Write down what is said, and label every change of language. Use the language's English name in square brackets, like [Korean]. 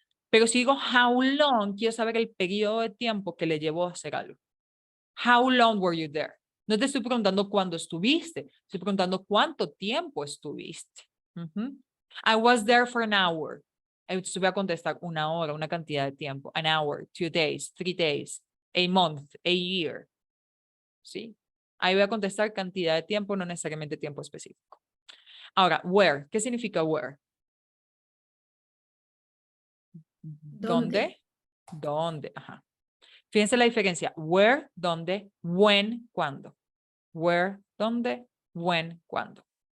[Spanish] Pero si digo [English] how long, [Spanish] quiero saber el periodo de tiempo que le llevó a hacer algo. [English] How long were you there? [Spanish] No te estoy preguntando cuándo estuviste, estoy preguntando cuánto tiempo estuviste. [English] I was there for an hour. [Spanish] Entonces voy a contestar 1 hora, una cantidad de tiempo. [English] An hour, 2 days, 3 days, a month, a year. [Spanish] ¿Sí? Ahí voy a contestar cantidad de tiempo, no necesariamente tiempo específico. Ahora, where. ¿Qué significa where? ¿Dónde? ¿Dónde? Ajá. Fíjense la diferencia. Where, ¿dónde? When, ¿cuándo? Where, ¿dónde? When, ¿cuándo?